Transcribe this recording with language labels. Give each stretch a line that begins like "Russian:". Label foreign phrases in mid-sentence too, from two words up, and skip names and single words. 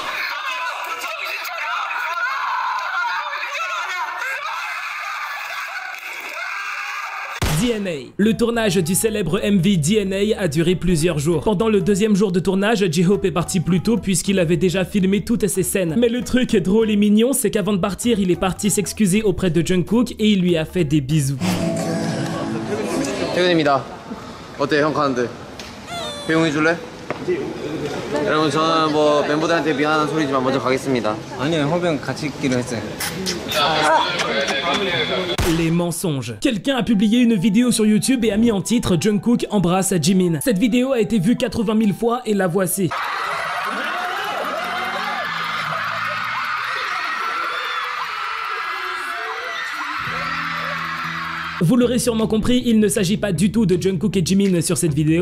French: DNA. Le tournage du célèbre MV DNA a duré plusieurs jours. Pendant le deuxième jour de tournage, J-Hope est parti plus tôt puisqu'il avait déjà filmé toutes ces scènes. Mais le truc drôle et mignon, c'est qu'avant de partir, il est parti s'excuser auprès de Jungkook et il lui a fait des bisous.
Korean: 퇴근입니다. 어때 형 가는데? 배웅해줄래? 여러분 저는 뭐 멤버들한테 미안한 소리지만 먼저 가겠습니다. 아니요 형병 같이 있기로 했어요.
French: Les mensonges. Quelqu'un a publié une vidéo sur YouTube et a mis en titre Jungkook embrasse Jimin. Cette vidéo a été vue 80 000 fois et la voici. Vous l'aurez sûrement compris, il ne s'agit pas du tout de Jungkook et Jimin sur cette vidéo.